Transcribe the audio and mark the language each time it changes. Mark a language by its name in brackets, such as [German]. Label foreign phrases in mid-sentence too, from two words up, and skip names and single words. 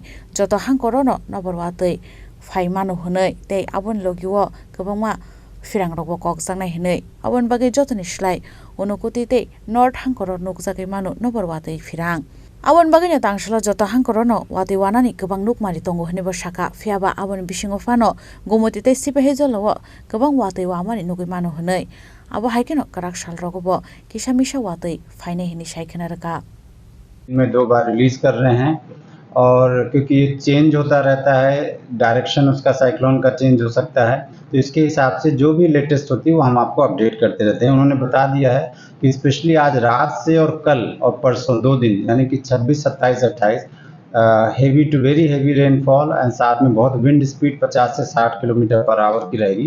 [Kok Borok] joto hangkorono noborwatui phaimanu hunai tei abon logiwo kwbangma firangrokbo kokjaknai hinai abon bagi jotoni slai unukuti tei north hangkoro nukjagai manu noborwatui firang abon bagino tangsalo joto hangkorono wati wanani kwbang nukmani tongo hinibo saka phiaba abon bisingo fano Gumoti tei Sipahizolo kwbang watui wamani nugui manu hinai abo haikeno karak salrogobo kisamisa watui phainai hini saikena raka [Hindi] में 2 बार रिलीज कर रहे हैं और क्योंकि ये चेंज होता रहता है डायरेक्शन उसका साइक्लोन का चेंज हो सकता है तो इसके हिसाब से जो भी लेटेस्ट होती है वो हम आपको अपडेट करते रहते हैं। उन्होंने बता दिया है कि स्पेशली आज रात से और कल और परसों 2 दिन यानी कि 26, 27, 28 [English] heavy to very heavy rainfall and [Hindi] साथ में बहुत [English] wind speed [Hindi] 50 से 60 [English] kilometer per hour [Hindi] की रहेगी।